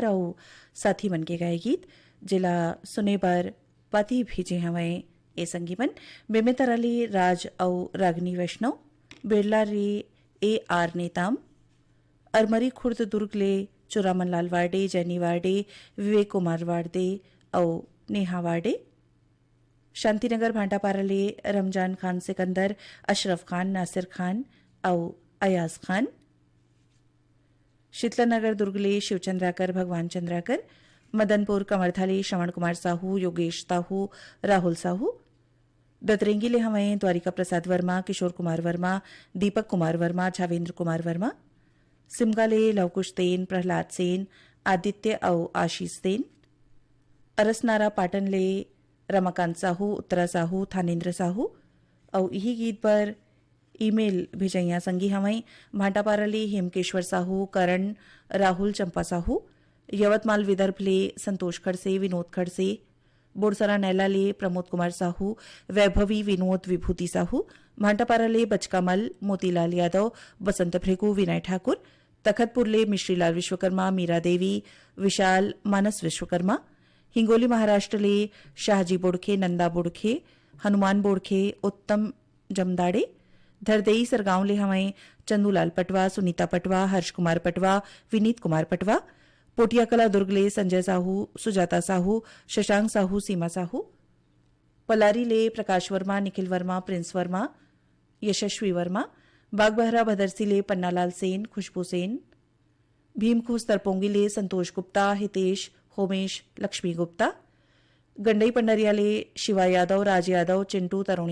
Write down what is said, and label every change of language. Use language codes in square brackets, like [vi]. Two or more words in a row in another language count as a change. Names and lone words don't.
[hne] और साथी मन के गाए गीत जिला सुने बर पति भेजे हवै ए संगीवन बेमेतर अली राज और रागनी वैष्णव बिरला रे ए आर नेताम अरमरी खुर्द दुर्ग ले चुरामन लाल वार्डे जैनी वार्डे विवेक कुमार वार्डे और नेहा वार्डे शांतिनगर भांटापारा ले रमजान खान सिकंदर अशरफ खान नासिर खान और अयाज खान शीतलानगर दुर्गले शिवचंद्राकर भगवान चंद्राकर मदनपुर कमरथाली श्रवण कुमार साहू योगेश साहू राहुल साहू दतरेंगी ले हमें द्वारिका प्रसाद वर्मा किशोर कुमार वर्मा दीपक कुमार वर्मा झावेंद्र कुमार वर्मा सिमगा ले लवकुश सेन प्रहलाद सेन आदित्य और आशीष सेन अरसनारा पाटन ले रमाकांत साहू उत्तरा साहू थानेन्द्र साहू और यही गीत पर ईमेल भेजैया संगी हमें भाटापारा ले हेमकेश्वर साहू करण राहुल चंपा साहू यवतमाल विदर्भ ले संतोष खड़से विनोद खड़से बोरसरा नैला ले प्रमोद कुमार साहू वैभवी विनोद विभूति साहू भाटापारा ले बचकामल मोतीलाल यादव बसंत भृगु विनय ठाकुर तखतपुर ले मिश्रीलाल विश्वकर्मा मीरा देवी विशाल मानस विश्वकर्मा हिंगोली महाराष्ट्र ले शाहजी बोड़खे नंदा बोड़खे हनुमान बोड़खे उत्तम जमदाड़े धरदेई सरगांव ले हमें चंदूलाल पटवा सुनीता पटवा हर्ष कुमार पटवा विनीत कुमार पटवा पोटियाकला दुर्ग ले संजय साहू सुजाता साहू शशांक साहू सीमा साहू पलारी ले प्रकाश वर्मा निखिल वर्मा प्रिंस वर्मा यशस्वी वर्मा बागबहरा भदरसी ले पन्नालाल सेन खुशबू सेन भीमखोस तरपोंगी ले संतोष गुप्ता हितेश होमेश लक्ष्मी गुप्ता गंडई पंडरियाले शिवा यादव राज यादव चिंटू तरुण